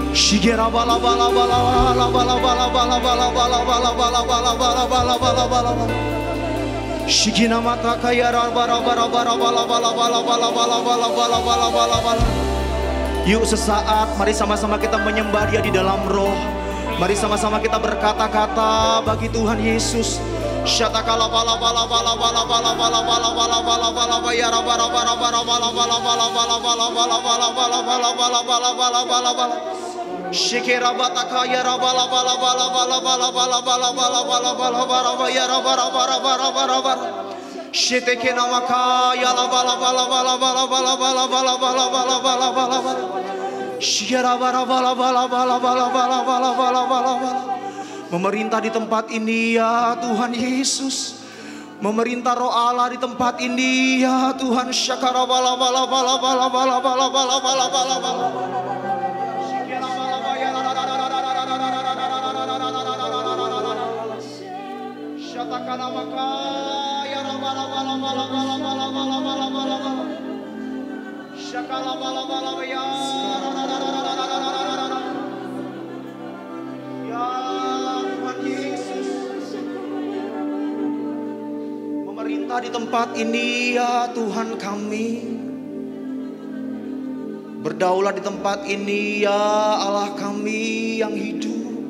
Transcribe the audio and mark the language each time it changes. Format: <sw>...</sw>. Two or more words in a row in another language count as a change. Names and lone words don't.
<id>Shigera bala bala bala bala bala bala bala bala bala bala bala bala bala bala bala bala bala. Shigina mata kaya bara bara bara bala bala bala bala bala bala bala bala bala bala. Yuk sesaat mari sama-sama kita menyembah Dia di dalam roh. Mari sama-sama kita berkata-kata bagi Tuhan Yesus. Shatakala bala bala bala bala bala bala bala bala bala bala bayara bara bara bara bala bala bala bala bala bala bala bala bala bala bala bala bala bala. Shikera batakaya rabala bala bala bala bala bala bala bala bala bala bara bayara bara bara bara bara bara. Shetekena makaya la bala bala bala bala bala bala bala bala bala bala bala bala. Shikera bara bala bala bala bala bala bala bala bala bala. Memerintah di tempat ini ya Tuhan Yesus. Memerintah Roh Allah di tempat ini ya Tuhan. Syakara bala bala bala bala bala bala bala bala bala bala. Shatakana makaya bala bala bala bala bala bala bala bala bala. Shakala bala bala ya. Memerintah di tempat ini ya Tuhan kami. Berdaulat di tempat ini ya Allah kami yang hidup.</id>